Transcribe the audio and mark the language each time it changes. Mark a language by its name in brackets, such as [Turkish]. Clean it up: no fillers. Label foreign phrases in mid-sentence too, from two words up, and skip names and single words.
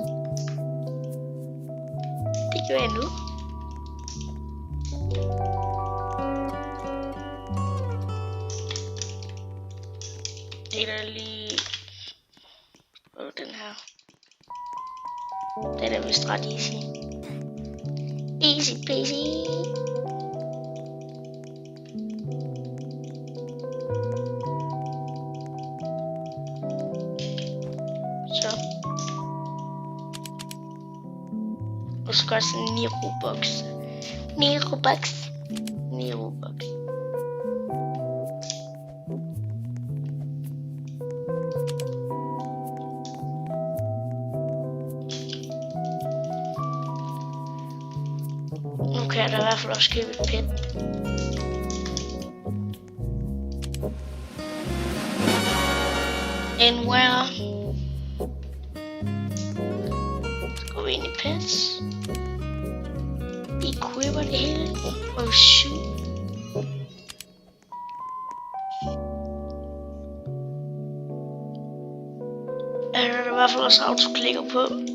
[Danish] Det gør jeg nu. Det er lige den her. Den er vist ret easy. [English] Easy peasy. [Danish] Så. Og så også en 9 Robux. 9 Robux. 9 Robux. Nu kan jeg da i hvert fald også købe et pet. [English] And where? [Danish] Så går vi ind i pets. Equipper det hele. Og shoot. Jeg har i hvert fald også autoklikker på.